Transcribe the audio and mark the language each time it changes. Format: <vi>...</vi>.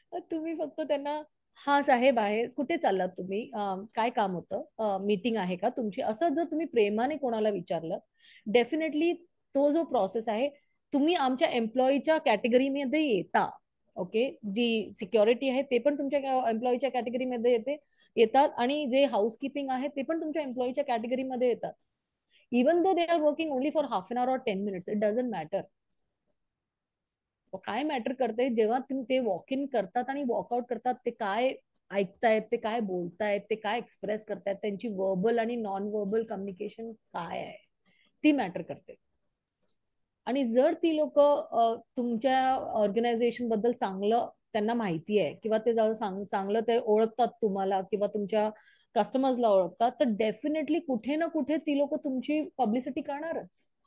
<mr>तुम्ही फक्त त्यांना, हा साहेब आहे, कुठे चाललात तुम्ही, काय काम होतं, मीटिंग आहे का तुमची, असं जर तुम्ही प्रेमाने कोणाला विचारलं, डेफिनेटली तो जो प्रोसेस आहे, तुम्ही आमच्या एम्प्लॉईच्या कॅटेगरीमध्ये येता. ओके, जी सिक्युरिटी आहे ते पण तुमच्या एम्प्लॉईच्या कॅटेगरीमध्ये येतात, आणि जे हाऊसकीपिंग आहे ते पण तुमच्या एम्प्लॉईच्या कॅटेगरीमध्ये येतात.</mr> <en>Even though they are working only for half an hour or 10 minutes, it doesn't matter.</en> <mr>काय मॅटर करते, जेव्हा तुम्ही ते वॉक इन करतात आणि वॉकआउट करतात, ते काय ऐकतायत, ते काय बोलतायत, ते काय एक्सप्रेस करतायत, त्यांची वर्बल आणि नॉन वर्बल कम्युनिकेशन काय आहे, ती मॅटर करते. आणि जर ती लोक तुमच्या ऑर्गनायझेशन बद्दल चांगलं त्यांना माहिती आहे, किंवा ते चांगलं ते ओळखतात तुम्हाला, किंवा तुमच्या कस्टमर्सला ओळखतात, तर डेफिनेटली कुठे ना कुठे ती लोक तुमची पब्लिसिटी करणारच.</mr>